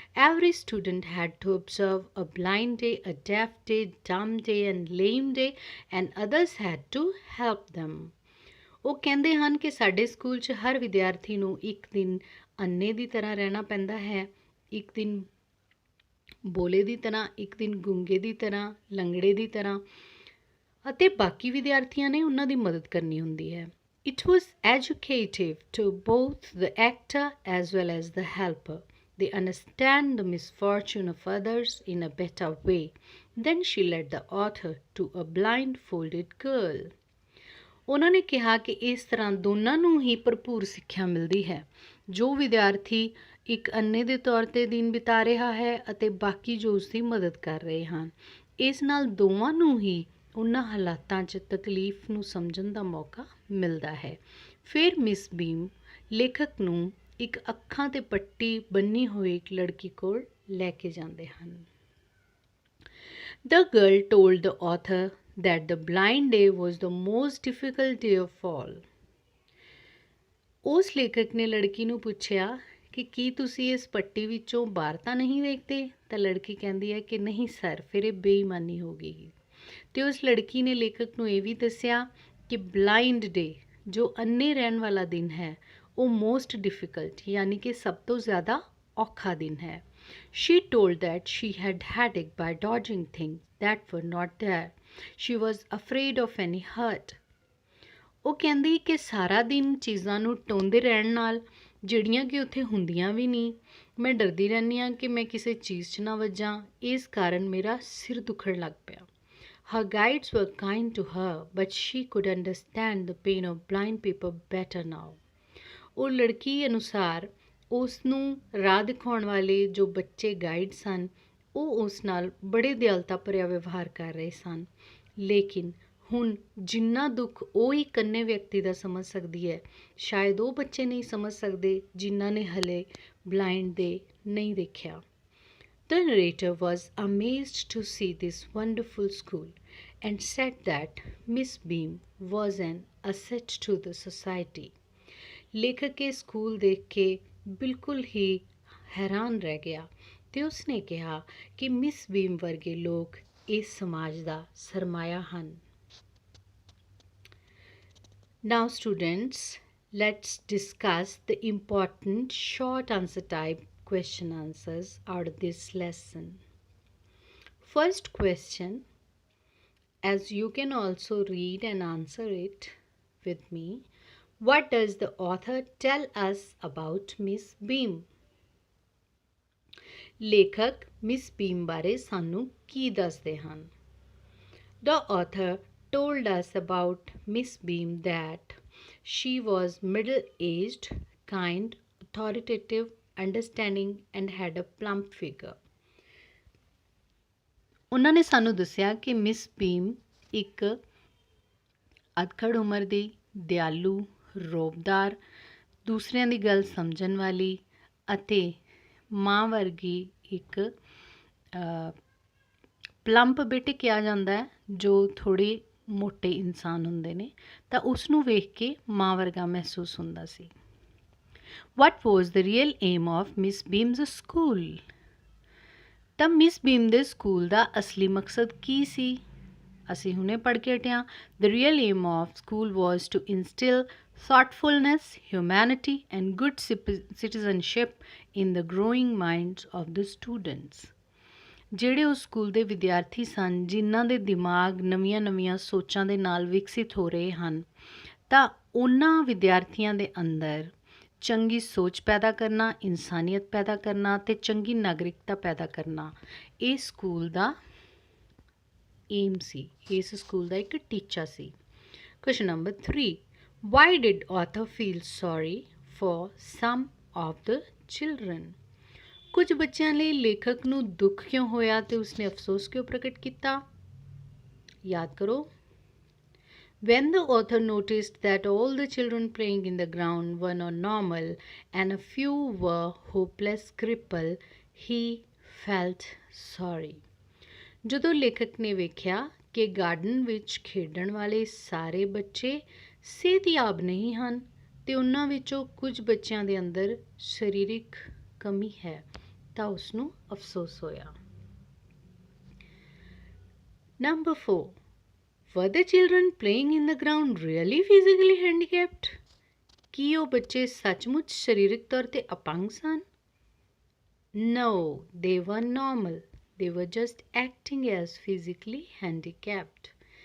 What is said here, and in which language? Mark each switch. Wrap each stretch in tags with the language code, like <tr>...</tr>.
<en>Every student had to observe a blind day, a deaf day, dumb day and lame day and others had to help them.</en> <pa>ਉਹ ਕਹਿੰਦੇ ਹਨ ਕਿ ਸਾਡੇ school 'ਚ ਹਰ ਵਿਦਿਆਰਥੀ ਨੂੰ ਇੱਕ ਦਿਨ ਅੰਨੇ ਦੀ ਤਰ੍ਹਾਂ ਰਹਿਣਾ ਪੈਂਦਾ ਹੈ, ਇੱਕ ਦਿਨ ਬੋਲੇ ਦੀ ਤਰ੍ਹਾਂ, ਇੱਕ ਦਿਨ ਗੂੰਗੇ ਦੀ ਤਰ੍ਹਾਂ, ਲੰਗੜੇ ਦੀ ਤਰ੍ਹਾਂ ਅਤੇ ਬਾਕੀ ਵਿਦਿਆਰਥੀਆਂ ਨੇ ਉਹਨਾਂ ਦੀ ਮਦਦ ਕਰਨੀ ਹੁੰਦੀ ਹੈ।</pa> <en>It was educative to both the actor as well as the helper. They understand the misfortune of others in a better way. Then she led the author to a blindfolded girl.</en> <pa>ਉਹਨਾਂ ਨੇ ਕਿਹਾ ਕਿ ਇਸ ਤਰ੍ਹਾਂ ਦੋਨਾਂ ਨੂੰ ਹੀ ਭਰਪੂਰ ਸਿੱਖਿਆ ਮਿਲਦੀ ਹੈ। ਜੋ ਵਿਦਿਆਰਥੀ ਇੱਕ ਅੰਨੇ ਦੇ ਤੌਰ 'ਤੇ ਦਿਨ ਬਿਤਾ ਰਿਹਾ ਹੈ ਅਤੇ ਬਾਕੀ ਜੋ ਉਸਦੀ ਮਦਦ ਕਰ ਰਹੇ ਹਨ, ਇਸ ਨਾਲ ਦੋਵਾਂ ਨੂੰ ਹੀ ਉਹਨਾਂ ਹਾਲਾਤਾਂ 'ਚ ਤਕਲੀਫ ਨੂੰ ਸਮਝਣ ਦਾ ਮੌਕਾ ਮਿਲਦਾ ਹੈ। ਫਿਰ ਮਿਸ ਬੀਮ ਲੇਖਕ ਨੂੰ ਇੱਕ ਅੱਖਾਂ 'ਤੇ ਪੱਟੀ ਬੰਨੀ ਹੋਈ ਇੱਕ ਲੜਕੀ ਕੋਲ ਲੈ ਕੇ ਜਾਂਦੇ ਹਨ।</pa> <en>The girl told the author that the blind day was the most difficult day of all.</en> <pa>ਉਸ ਲੇਖਕ ਨੇ ਲੜਕੀ ਨੂੰ ਪੁੱਛਿਆ ਕਿ ਕੀ ਤੁਸੀਂ ਇਸ ਪੱਟੀ ਵਿੱਚੋਂ ਬਾਹਰ ਤਾਂ ਨਹੀਂ ਵੇਖਦੇ? ਤਾਂ ਲੜਕੀ ਕਹਿੰਦੀ ਹੈ ਕਿ ਨਹੀਂ ਸਰ, ਫਿਰ ਇਹ ਬੇਈਮਾਨੀ ਹੋ ਗਈ। ਅਤੇ ਉਸ ਲੜਕੀ ਨੇ ਲੇਖਕ ਨੂੰ ਇਹ ਵੀ ਦੱਸਿਆ ਕਿ ਬਲਾਈਂਡ ਡੇ ਜੋ ਅੰਨੇ ਰਹਿਣ ਵਾਲਾ ਦਿਨ ਹੈ ਉਹ</pa> <en>most difficult</en> <pa>ਯਾਨੀ ਕਿ ਸਭ ਤੋਂ ਜ਼ਿਆਦਾ ਔਖਾ ਦਿਨ ਹੈ।</pa> <en>She told that she had headache by dodging things that were not there. She was afraid of any hurt.</en> <pa>ਉਹ ਕਹਿੰਦੀ ਕਿ ਸਾਰਾ ਦਿਨ ਚੀਜ਼ਾਂ ਨੂੰ ਟੋਂਦੇ ਰਹਿਣ ਨਾਲ ਜਿਹੜੀਆਂ ਕਿ ਉੱਥੇ ਹੁੰਦੀਆਂ ਵੀ ਨਹੀਂ, ਮੈਂ ਡਰਦੀ ਰਹਿੰਦੀ ਹਾਂ ਕਿ ਮੈਂ ਕਿਸੇ ਚੀਜ਼ 'ਚ ਨਾ ਵੱਜਾਂ, ਇਸ ਕਾਰਨ ਮੇਰਾ ਸਿਰ ਦੁਖਣ ਲੱਗ ਪਿਆ।</pa> <en>Her guides were kind to her, but she could understand the pain of blind people better now.</en> <pa>ਉਹ ਲੜਕੀ ਅਨੁਸਾਰ ਉਸ ਨੂੰ ਰਾਹ ਦਿਖਾਉਣ ਵਾਲੇ ਜੋ ਬੱਚੇ ਗਾਈਡ ਸਨ ਉਹ ਉਸ ਨਾਲ ਬੜੇ ਦਿਆਲਤਾ ਭਰਿਆ ਵਿਵਹਾਰ ਕਰ ਰਹੇ ਸਨ, ਲੇਕਿਨ ਹੁਣ ਜਿੰਨਾ ਦੁੱਖ ਉਹ ਇੱਕ ਅੰਨੇ ਵਿਅਕਤੀ ਦਾ ਸਮਝ ਸਕਦੀ ਹੈ ਸ਼ਾਇਦ ਉਹ ਬੱਚੇ ਨਹੀਂ ਸਮਝ ਸਕਦੇ ਜਿਨ੍ਹਾਂ ਨੇ ਹਲੇ ਬਲਾਈਂਡ ਦੇ ਨਹੀਂ ਦੇਖਿਆ। The narrator was amazed to see this wonderful school and said that Miss Beam was an asset to the society. ਲੇਖਕ ਇਹ ਸਕੂਲ ਦੇਖ ਕੇ ਬਿਲਕੁਲ ਹੀ ਹੈਰਾਨ ਰਹਿ ਗਿਆ ਅਤੇ ਉਸਨੇ ਕਿਹਾ ਕਿ ਮਿਸ ਬੀਮ ਵਰਗੇ ਲੋਕ ਇਸ ਸਮਾਜ ਦਾ ਸਰਮਾਇਆ ਹਨ।</pa> <en>Now students, let's discuss the important short answer type question answers out of this lesson. First question, as you can also read and answer it with me, what does the author tell us about Miss Beam?</en> <pa>ਲੇਖਕ miss ਬੀਮ ਬਾਰੇ ਸਾਨੂੰ ਕੀ ਦੱਸਦੇ ਹਨ?</pa> <en>The author told us about Miss Beam that she was middle-aged, kind, authoritative, understanding and had a plump figure.</en> <pa>ਉਹਨਾਂ ਨੇ ਸਾਨੂੰ ਦੱਸਿਆ ਕਿ ਮਿਸ ਬੀਮ ਇੱਕ ਅਧਖੜ ਉਮਰ ਦੀ, ਦਿਆਲੂ, ਰੋਬਦਾਰ, ਦੂਸਰਿਆਂ ਦੀ ਗੱਲ ਸਮਝਣ ਵਾਲੀ ਅਤੇ ਮਾਂ ਵਰਗੀ ਇੱਕ ਪਲੰਪ ਬੇਟੇ ਕਿਹਾ ਜਾਂਦਾ ਹੈ ਜੋ ਥੋੜ੍ਹੇ ਮੋਟੇ ਇਨਸਾਨ ਹੁੰਦੇ ਨੇ, ਤਾਂ ਉਸ ਨੂੰ ਵੇਖ ਕੇ ਮਾਂ ਵਰਗਾ ਮਹਿਸੂਸ ਹੁੰਦਾ ਸੀ।</pa> <en>What was the real aim of Miss Beam's school?</en> <pa>ਤਾਂ ਮਿਸ ਬੀਮ ਦੇ ਸਕੂਲ ਦਾ ਅਸਲੀ ਮਕਸਦ ਕੀ ਸੀ? ਅਸੀਂ ਹੁਣੇ ਪੜ੍ਹ ਕੇ ਹਟੇ ਹਾਂ।</pa> <en>The real aim of school was to instill thoughtfulness, humanity and good citizenship in the growing minds of the students.</en> <pa>ਜਿਹੜੇ ਉਸ ਸਕੂਲ ਦੇ ਵਿਦਿਆਰਥੀ ਸਨ ਜਿਨ੍ਹਾਂ ਦੇ ਦਿਮਾਗ ਨਵੀਆਂ ਸੋਚਾਂ ਦੇ ਨਾਲ ਵਿਕਸਿਤ ਹੋ ਰਹੇ ਹਨ, ਤਾਂ ਉਹਨਾਂ ਵਿਦਿਆਰਥੀਆਂ ਦੇ ਅੰਦਰ ਚੰਗੀ ਸੋਚ ਪੈਦਾ ਕਰਨਾ, ਇਨਸਾਨੀਅਤ ਪੈਦਾ ਕਰਨਾ ਅਤੇ ਚੰਗੀ ਨਾਗਰਿਕਤਾ ਪੈਦਾ ਕਰਨਾ ਇਹ ਸਕੂਲ ਦਾ ਏਮ ਸੀ, ਇਸ ਸਕੂਲ ਦਾ ਇੱਕ ਟੀਚਾ ਸੀ।</pa> <en>Question number 3. Why did author feel sorry for some of the children?</en> <pa>ਕੁਝ ਬੱਚਿਆਂ ਲਈ ਲੇਖਕ ਨੂੰ ਦੁੱਖ ਕਿਉਂ ਹੋਇਆ ਅਤੇ ਉਸਨੇ ਅਫਸੋਸ ਕਿਉਂ ਪ੍ਰਗਟ ਕੀਤਾ? ਯਾਦ ਕਰੋ।</pa> <en>When the author noticed that all the children playing in the ground were not normal and a few were hopeless cripple, he felt sorry.</en> <pa>ਜਦੋਂ ਲੇਖਕ ਨੇ ਵੇਖਿਆ ਕਿ ਗਾਰਡਨ ਵਿੱਚ ਖੇਡਣ ਵਾਲੇ ਸਾਰੇ ਬੱਚੇ ਸਿਹਤਯਾਬ ਨਹੀਂ ਹਨ ਅਤੇ ਉਹਨਾਂ ਵਿੱਚੋਂ ਕੁਝ ਬੱਚਿਆਂ ਦੇ ਅੰਦਰ ਸਰੀਰਕ ਕਮੀ ਹੈ, ਤਾਂ ਉਸ ਨੂੰ ਅਫਸੋਸ ਹੋਇਆ।</pa> <en>Number 4. Were the children playing in the ground really physically handicapped?</en> <pa>ਕੀ ਉਹ ਬੱਚੇ ਸੱਚਮੁੱਚ ਸਰੀਰਕ ਤੌਰ 'ਤੇ ਅਪੰਗ ਸਨ?</pa> <en>No, they were normal. They were just acting as physically handicapped.</en>